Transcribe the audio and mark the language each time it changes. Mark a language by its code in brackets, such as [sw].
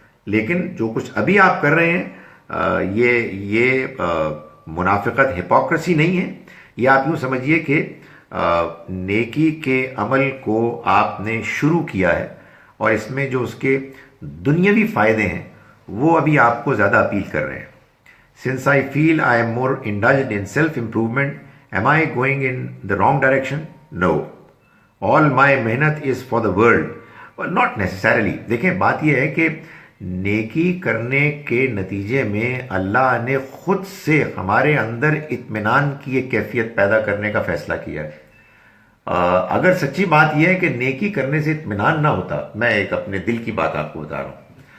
[ur] لیکن جو کچھ ابھی آپ کر رہے ہیں یہ منافقت، ہپوکریسی نہیں ہے. یہ آپ یوں سمجھیے کہ نیکی کے عمل کو آپ نے شروع کیا ہے اور اس میں جو اس کے دنیاوی فائدے ہیں وہ ابھی آپ کو زیادہ اپیل کر رہے ہیں. [en] Since I feel I am more indulged in self-improvement, am I going in the wrong direction? No. All my محنت is for the world. Well, not necessarily. [ur] دیکھیں بات یہ ہے کہ نیکی کرنے کے نتیجے میں اللہ نے خود سے ہمارے اندر اطمینان کی ایک کیفیت پیدا کرنے کا فیصلہ کیا ہے. اگر سچی بات یہ ہے کہ نیکی کرنے سے اطمینان نہ ہوتا، میں ایک اپنے دل کی بات آپ کو بتا رہا ہوں.